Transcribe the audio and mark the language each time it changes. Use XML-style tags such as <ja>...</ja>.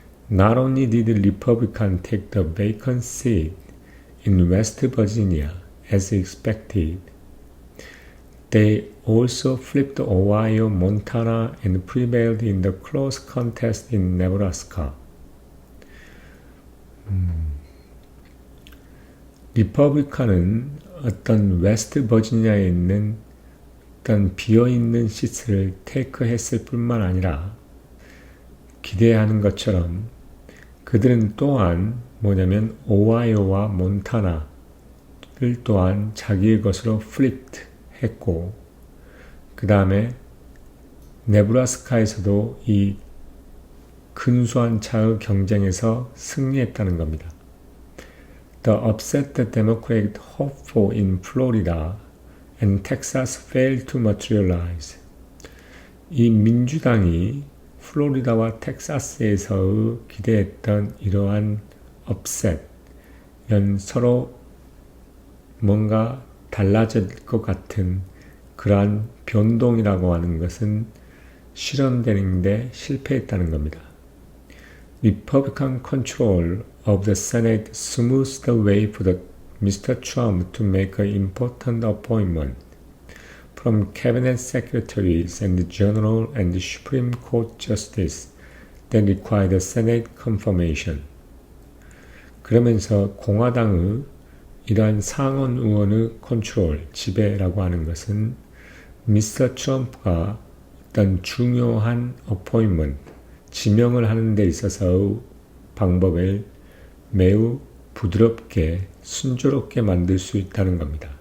<en>Not only did the Republicans take the vacant seat in West Virginia as expected, they also flipped Ohio, Montana, and prevailed in the close contest in Nebraska.</en> <ko>리퍼블리칸은 어떤 웨스트 버지니아에 있는 어떤 비어있는 시트를 테이크했을 뿐만 아니라 기대하는 것처럼 그들은 또한 뭐냐면 오하이오와 몬타나 또한 자기의 것으로 flipped 했고, 그 다음에 네브라스카에서도 이 근소한 차의 경쟁에서 승리했다는 겁니다.</ko> <en>The upset the Democratic hopeful in Florida and Texas failed to materialize.</en> <ko>이 민주당이 플로리다와 텍사스에서의 기대했던 이러한 upset, 이런 서로 뭔가 달라질 것 같은 그러한 변동이라고 하는 것은 실현되는데 실패했다는 겁니다.</ko> <en>Republican control of the Senate smoothed the way for Mr. Trump to make an important appointment from cabinet secretaries and general and Supreme Court justice that required Senate confirmation.</en> <ko>그러면서 공화당의 이러한 상원 의원의 컨트롤, 지배라고 하는 것은 미스터 트럼프가 어떤 중요한 어포인먼트, 지명을 하는 데 있어서의 방법을 매우 부드럽게, 순조롭게 만들 수 있다는 겁니다.</ko>